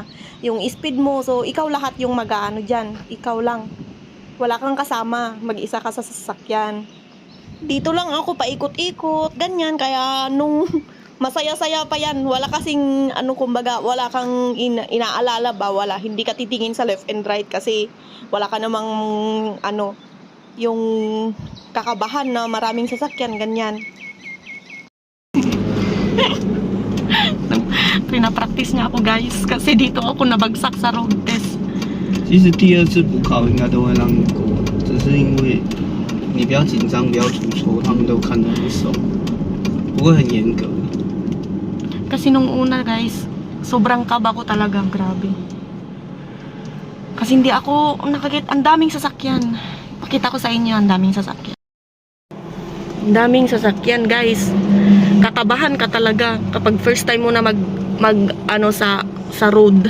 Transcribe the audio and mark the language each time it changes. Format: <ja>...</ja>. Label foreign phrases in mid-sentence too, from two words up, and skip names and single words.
<tl>Yung speed mo, so ikaw lahat yung mag-aano dyan. Ikaw lang. Wala kang kasama, mag-isa ka sa sasakyan. Dito lang ako paikot-ikot, ganyan. Kaya nung masaya-saya pa yan, wala kasing, kumbaga, wala kang inaalala ba, wala. Hindi ka titingin sa</tl> <en>left and right</en> <tl>kasi wala ka namang, yung kakabahan na maraming sasakyan, ganyan. Pinapractice niya ako guys kasi dito ako nabagsak sa</tl> <en>road test.</en> <zh>其实第二次补考应该都会让你过，只是因为你比较紧张，不要出错，他们都看得很熟，不会很严格。</zh> <tl>Kasi nung una guys, sobrang kaba ko talaga, grabe. Kasi hindi ako ang daming sasakyan. Pakita ko sa inyo, ang daming sasakyan. Ang daming sasakyan guys. Kakabahan ka talaga kapag</tl> <en>first time</en> <tl>mo na sa road.</tl>